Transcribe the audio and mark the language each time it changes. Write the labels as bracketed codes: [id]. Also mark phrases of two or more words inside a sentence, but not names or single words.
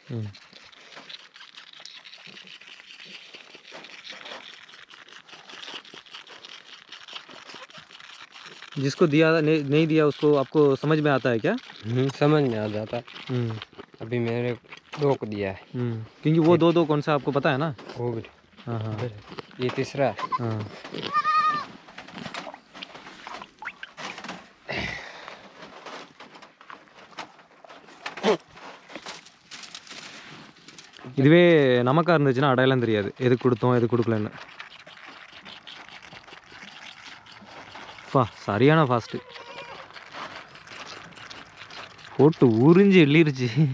[hi] जिसको दिया नहीं दिया उसको आपको समझ में आता है क्या? समझ में आ जाता। अभी मेरे 2 को दिया है। क्योंकि वो दो कौन सा आपको पता है ना? वो भी। हाँ हाँ, ये तीसरा। [ta] हाँ இதுவே நமக்காக இருந்துச்சுன்னா அடையாளம் தெரியாது, எது கொடுத்தோம் எது கொடுக்கலன்னு. சரியான ஃபாஸ்ட்டு, போட்டு உறிஞ்சி எள்ளிருச்சு.